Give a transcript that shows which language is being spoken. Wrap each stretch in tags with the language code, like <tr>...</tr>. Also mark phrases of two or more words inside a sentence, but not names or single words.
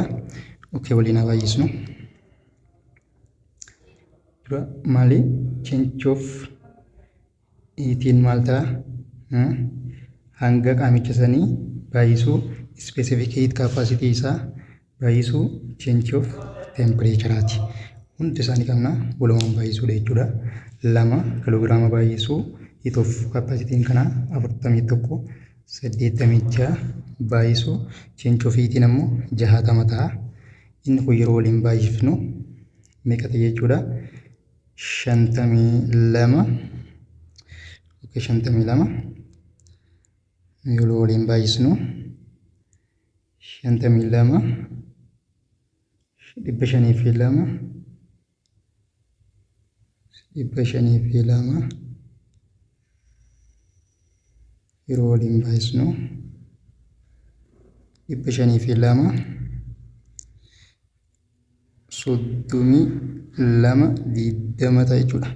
<om>Okay, waliin haa baay'isnu. Maali?</om> <en>Change of heating</en> <om>maal ta'a? Hanga qaamicha sanii baay'isuu</om> <en>specific heat capacity</en> <om>isaa baay'isuu</om> <en>change of temperatureati.</en> <om>Hundi isaanii qabna walumaan baay'isuudha jechuudha. 2 kiloogiraama baay'isuu</om> <en>heat of capacity</en> <om>kana 41 86 baay'isuu</om> <en>change of heating</en> <om>ammoo 60 ta'a. Inni kun yeroo waliin baay'ifnu meeqa ta'e jechuudha? 52. Okay, 52 yeroo waliin baay'isnu 52 502 yeroo waliin baay'isnu 502 32 ta'a jechuudha.</om>